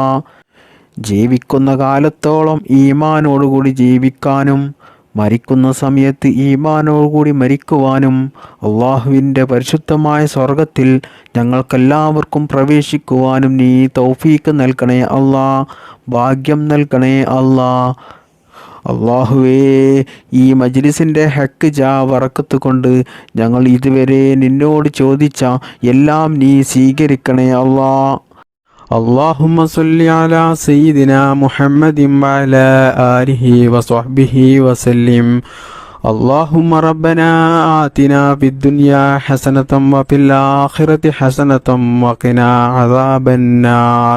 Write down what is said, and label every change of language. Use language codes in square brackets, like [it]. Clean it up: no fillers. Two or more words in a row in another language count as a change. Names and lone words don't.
[ml] ജീവിക്കുന്ന കാലത്തോളം ഈമാനോടുകൂടി ജീവിക്കാനും മരിക്കുന്ന സമയത്ത് ഈമാനോടുകൂടി മരിക്കുവാനും അള്ളാഹുവിൻ്റെ പരിശുദ്ധമായ സ്വർഗത്തിൽ ഞങ്ങൾക്കെല്ലാവർക്കും പ്രവേശിക്കുവാനും നീ തൗഫീക്ക് നൽകണേ അല്ലാ. ഭാഗ്യം നൽകണേ അല്ലാ. അല്ലാഹുവേ, ഈ മജ്ലിസിൻ്റെ ഹക്ക് ജാ ബറക്കത്ത് കൊണ്ട് ഞങ്ങൾ ഇതുവരെ നിന്നോട് ചോദിച്ച എല്ലാം നീ സ്വീകരിക്കണേ അല്ലാ. [ar] اللهم صل على سيدنا محمد وعلى آله وصحبه وسلم. اللهم ربنا آتنا في الدنيا حسنة وفي الآخرة حسنة وقنا عذاب النار.